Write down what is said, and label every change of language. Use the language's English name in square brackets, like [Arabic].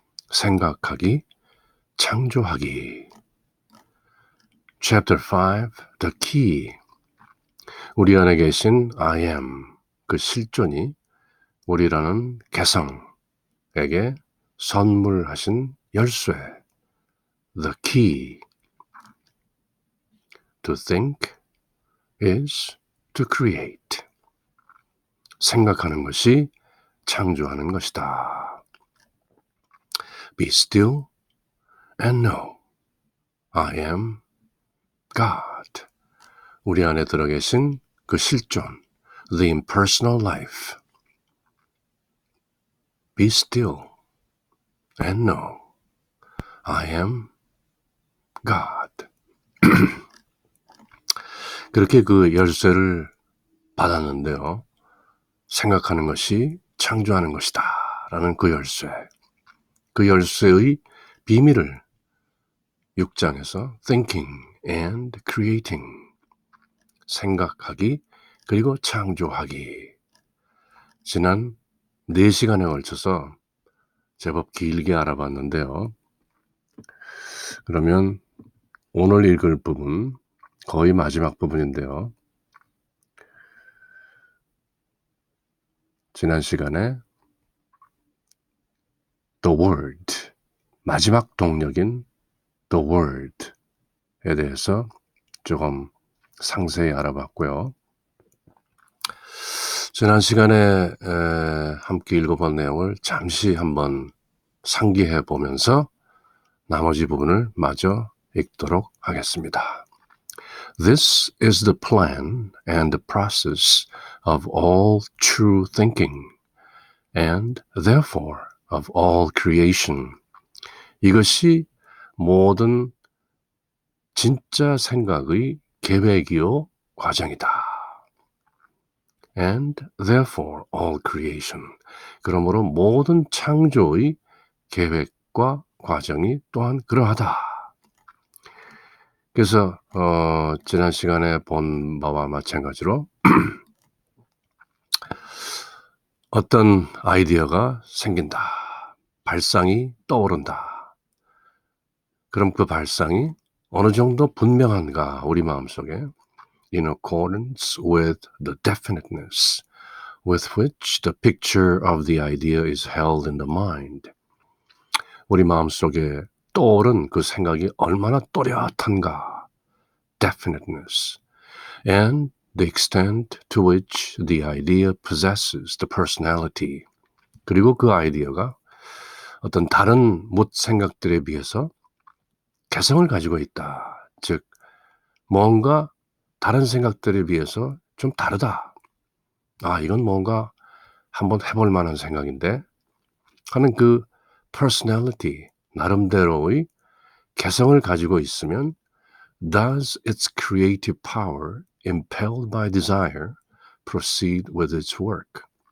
[Korean] 생각하기, 창조하기. [English] Chapter 5. The Key. [Korean] 우리 안에 계신 I am, 그 실존이 우리라는 개성에게 선물하신 열쇠. [English] The key to think is to create. [Korean] 생각하는 것이 창조하는 것이다. [English] Be still and know I am God. [Korean] 우리 안에 들어 계신 그 실존, [English] the impersonal life. Be still and know I am God. [Korean] 그렇게 그 열쇠를 받았는데요. 생각하는 것이 창조하는 것이다 라는 그 열쇠. 그 열쇠의 비밀을 6장에서 [English] Thinking and Creating. [Korean] 생각하기 그리고 창조하기. 지난 4시간에 걸쳐서 제법 길게 알아봤는데요. 그러면 오늘 읽을 부분, 거의 마지막 부분인데요. 지난 시간에 The Word, 마지막 동력인 The Word에 대해서 조금 상세히 알아봤고요. 지난 시간에 함께 읽어본 내용을 잠시 한번 상기해 보면서 나머지 부분을 마저 읽도록 하겠습니다. [English] This is the plan and the process of all true thinking, and therefore of all creation. [Korean] 이것이 모든 진짜 생각의 계획이요 과정이다. [English] And therefore all creation. [Korean] 그러므로 모든 창조의 계획과 과정이 또한 그러하다. 그래서 지난 시간에 본 바와 마찬가지로 어떤 아이디어가 생긴다. 발상이 떠오른다. 그럼 그 발상이 어느 정도 분명한가 우리 마음속에 [English] in accordance with the definiteness with which the picture of the idea is held in the mind. [Korean] 우리 마음속에 떠오른 그 생각이 얼마나 또렷한가. [English] Definiteness. And the extent to which the idea possesses the personality. [Korean] 그리고 그 아이디어가 어떤 다른 못 생각들에 비해서 개성을 가지고 있다. 즉 뭔가 다른 생각들에 비해서 좀 다르다. 아, 이건 뭔가 한번 해볼 만한 생각인데 하는 그 personality, 나름대로의 개성을 가지고 있으면 [English] does its creative power, impelled by desire, proceed with its work.